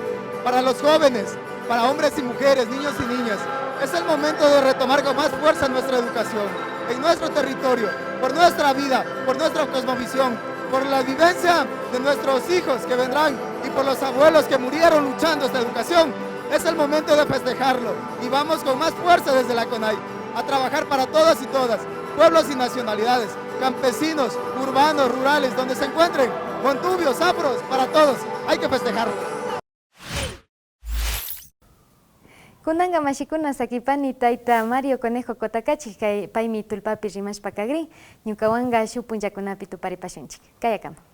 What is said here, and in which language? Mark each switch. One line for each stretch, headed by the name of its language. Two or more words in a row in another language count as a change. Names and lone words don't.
Spanish: Para los jóvenes, para hombres y mujeres, niños y niñas, es el momento de retomar con más fuerza nuestra educación, en nuestro territorio, por nuestra vida, por nuestra cosmovisión, por la vivencia de nuestros hijos que vendrán y por los abuelos que murieron luchando esta educación. Es el momento de festejarlo y vamos con más fuerza desde la CONAIE a trabajar para todas y todas, pueblos y nacionalidades, campesinos, urbanos, rurales, donde se encuentren, montubios, afros, para todos, hay que festejarlo.
Quechua: Kunanga mashikuna sakipani taita Mario Conejo Cotacachi kay paymi tulpapi rimashpa kagrin ñukawanga shuk punllakunapi tuparipashunchik kayakama.